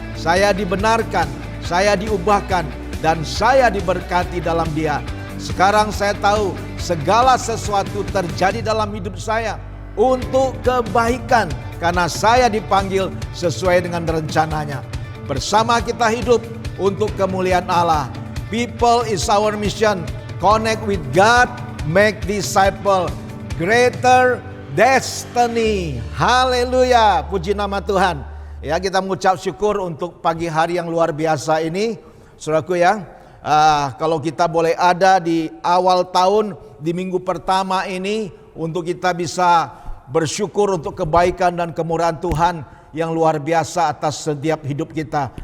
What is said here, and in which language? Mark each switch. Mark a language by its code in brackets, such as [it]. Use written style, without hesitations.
[id] Saya dibenarkan, saya diubahkan, dan saya diberkati dalam Dia. Sekarang saya tahu segala sesuatu terjadi dalam hidup saya untuk kebaikan, karena saya dipanggil sesuai dengan rencananya. Bersama kita hidup untuk kemuliaan Allah. [en] People is our mission. Connect with God, make disciple, greater destiny. [id] Haleluya, puji nama Tuhan. Ya, kita mengucap syukur untuk pagi hari yang luar biasa ini, saudaraku ya. Kalau kita boleh ada di awal tahun, di minggu pertama ini, untuk kita bisa bersyukur untuk kebaikan dan kemurahan Tuhan yang luar biasa atas setiap hidup kita.